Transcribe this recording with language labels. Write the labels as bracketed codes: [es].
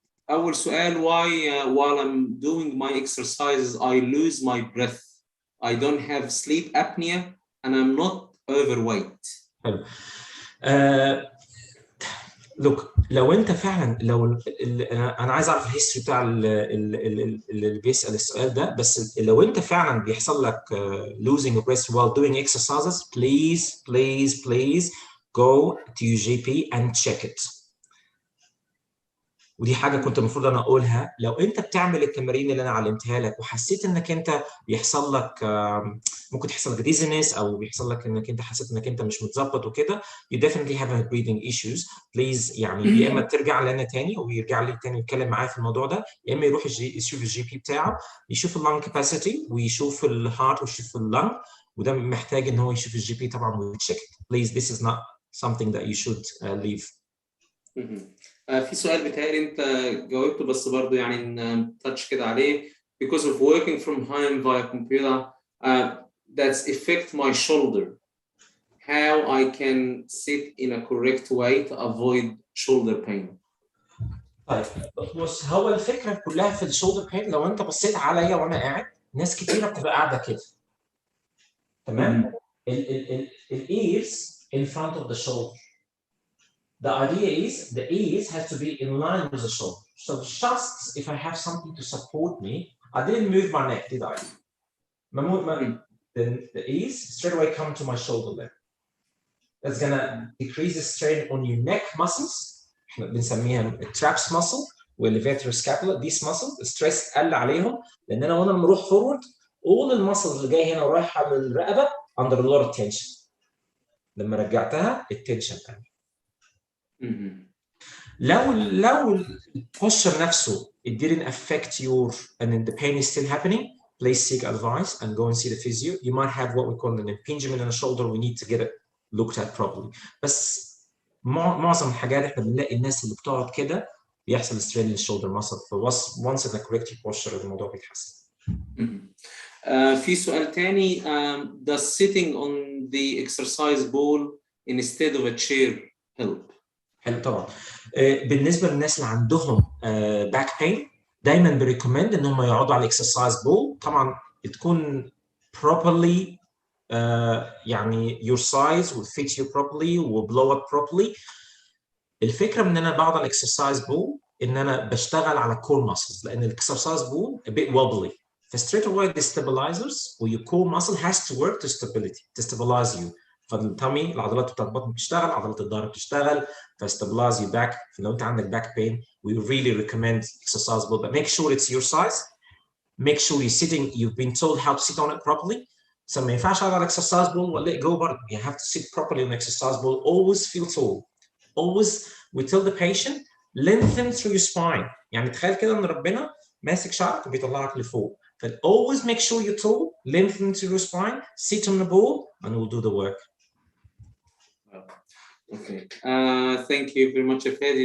[ar] أول سؤال [en] while I'm doing my exercises I lose my breath. I don't have sleep apnea and I'm not overweight. [ar] حلو. look لو انت فعلا انا عايز اعرف الهيستوري بتاع اللي بيسال السؤال ده، بس لو انت فعلا بيحصل لك [en] losing your breath while doing exercises, please go to your GP and check it. [ar] ودي حاجه كنت المفروض انا اقولها، لو انت بتعمل التمارين اللي انا علمتها لك وحسيت انك انت بيحصل لك ممكن تحصل لك ديزنس او بيحصل لك انك انت حسيت انك انت مش متظبط وكده، [en] you definitely have breathing issues. [ar] please يعني يا اما ترجع لنا تاني ويرجع لي تاني يتكلم معايا في الموضوع ده، يا اما يروح يشوف الجي بي بتاعه، يشوف اللنج كاباسيتي ويشوف الهارت ويشوف اللنج، وده محتاج ان هو يشوف الجي بي طبعا ويتشيك. [en] please this is not something that you should leave. [ar] في سؤال بتهيألي انت جاوبته بس برضه يعني تاتش كده عليه. [en] because of working from home via computer that's affect my shoulder, how I can sit in a correct way to avoid shoulder pain. [ar] طيب بص، هو الفكره كلها في الشولدر بين، لو انت بصيت عليا وانا قاعد، ناس كتيره بتبقى قاعده كده، تمام؟ الايرز [en] in front of the shoulder. The idea is the ears has to be in line with the shoulder. So just if I have something to support me, I didn't move my neck, did I? Then the ears straight away come to my shoulder length. That's gonna decrease the strain on your neck muscles. [ar] احنا بنسميها traps muscle والlevator scapula. [en] These muscles [ar] الستريس قل عليهم، لان انا وانا بروح فورورد all المسلز اللي جايه هنا ورايحه للرقبه [en] under a lot of tension. [ar] لما رجعتها التنشن قل. لو البوستشر نفسه [en] it didn't affect your and the pain is still happening, please seek advice and go and see the physio. You might have what we call an impingement in the shoulder. We need to get it looked at properly. [ar] بس معظم الحاجات احنا بنلاقي الناس اللي بتقعد كده بيحصل strain للشولدر ماسل، [en] once in the correct posture [ar] الموضوع بيتحسن. في سؤال تاني. [en] does sitting on the exercise ball instead of a chair help؟ [ar] حلو طبعا. بالنسبه للناس اللي عندهم باك بين، دايما بريكومند ان هم يقعدوا على الاكسرسايز بول، طبعا تكون properly يعني [en] your size will fit you properly will blow up properly. [ar] الفكره من ان انا بقعد على الاكسرسايز بول ان انا بشتغل على الكور ماسلز، لان الاكسرسايز بول [en] a bit wobbly. فstraight away the stabilizers or your core muscle has to work to stabilize you. [ar] فالتامي العضلات بتاعت البطن بتشتغل، عضلات الظهر بتشتغل، [en] فstabilize your back. [ar] فلو انت عندك [en] back pain we really recommend exercise ball, but make sure it's your size. Make sure you're sitting, you've been told how to sit on it properly. [ar] So ما ينفعش اقعد على exercise ball و [en] let go [ar] برضه. [en] You have to sit properly on exercise ball. Always feel tall. Always we tell the patient lengthen through your spine. [ar] يعني تخيل كده ان ربنا ماسك شعرك وبيطلعك لفوق. [en] But always make sure you're tall, lengthen through your spine, sit on the ball, and we'll do the work. Okay. Thank you very much يا فادي.